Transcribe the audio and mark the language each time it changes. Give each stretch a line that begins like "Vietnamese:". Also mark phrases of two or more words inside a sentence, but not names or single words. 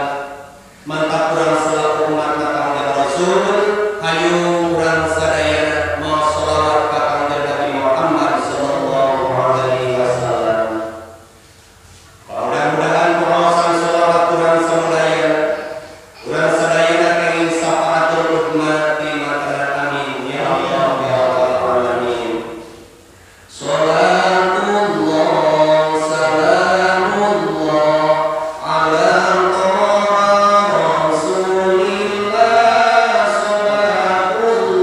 Sundanese: Mantap urang selaku umat Kanjeng Rasul hayu urang sadayana maos shalawat ka Kanjeng Nabi Muhammad
Arabic: صلى الله عليه وسلم.
Sundanese: Mudah-mudahan paosan shalawat urang samudaya urang sadayana kenging
Arabic: شفاعة الأمة
Sundanese: di matarat
Arabic: آمين يا الله يا رب العالمين. صلاة الله سلام الله على رسول الله.